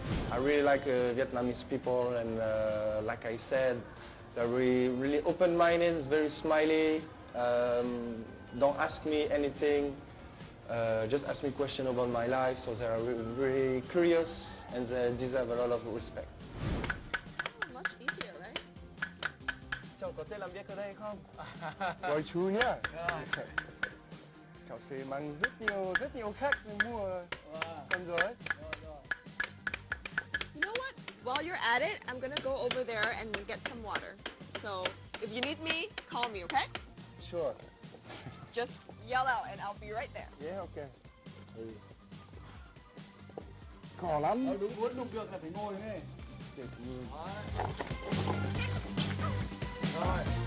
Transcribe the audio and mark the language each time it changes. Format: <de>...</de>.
<en>I really like Vietnamese people, and like I said, they're really open-minded, very smiley. Don't ask me anything, just ask me questions about my life, so they are really curious and they deserve a lot of respect. Much easier, right?</en> <vi>Cháu có thể làm việc ở đây không? Gọi chú nhá. Cháu sẽ mang rất nhiều khách mua con rối.</vi> <en>You know what? While you're at it, I'm gonna go over there and get some water. So, if you need me, call me, okay? Sure. Just yell out and I'll be right there. Yeah, okay.</en> <vi>Khó lắm. Đúng muốn đục được là phải ngồi này. Rồi.</vi>